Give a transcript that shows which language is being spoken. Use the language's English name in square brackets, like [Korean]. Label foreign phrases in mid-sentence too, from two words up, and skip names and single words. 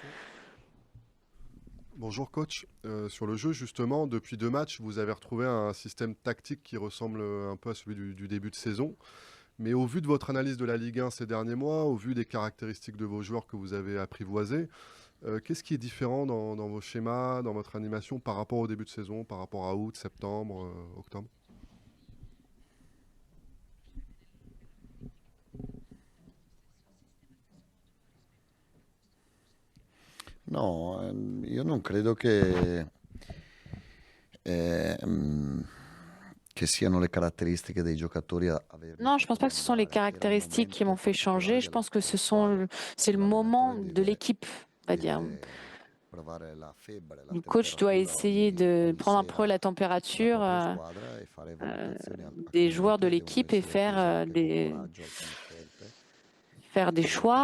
[French] Bonjour coach, sur le jeu justement, depuis 2 matchs, vous avez retrouvé un système tactique qui ressemble un peu à celui du début de saison. Mais au vu de votre analyse de la Ligue 1 ces derniers mois, au vu des caractéristiques de vos joueurs que vous avez apprivoisés, qu'est-ce qui est différent dans vos schémas, dans votre animation par rapport au début de saison, par rapport à août, septembre, octobre ? [Italian] No, io non credo che che siano le caratteristiche dei giocatori [French] Non, je pense pas que ce sont les caractéristiques qui m'ont fait changer. Je pense que c'est le moment de l'équipe, on va dire. Le coach doit essayer de prendre un peu la température des joueurs de l'équipe et faire des choix.